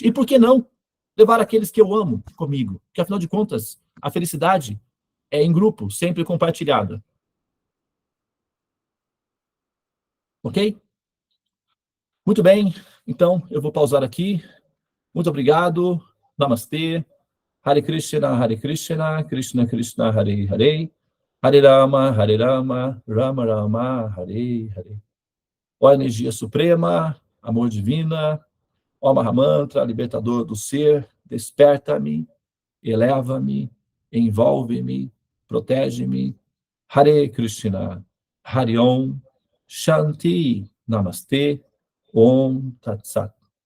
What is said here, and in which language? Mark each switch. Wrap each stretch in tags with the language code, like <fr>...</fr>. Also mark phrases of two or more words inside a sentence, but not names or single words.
<pt>E por que não levar aqueles que eu amo comigo? Porque, afinal de contas, a felicidade é em grupo, sempre compartilhada. Ok? Muito bem, então eu vou pausar aqui. Muito obrigado. Namastê.</pt> <sa>Hare Krishna, Krishna Krishna, Hare Hare. Hare Rama, Rama Rama, Hare Hare.</sa> <pt>Ó energia suprema, amor divina, ó Mahamantra, libertador do ser, desperta-me, eleva-me, envolve-me, protege-me.</pt> <sa>Hare Krishna, Hare Om, Shanti, Namastê, Om Tat Sat.</sa>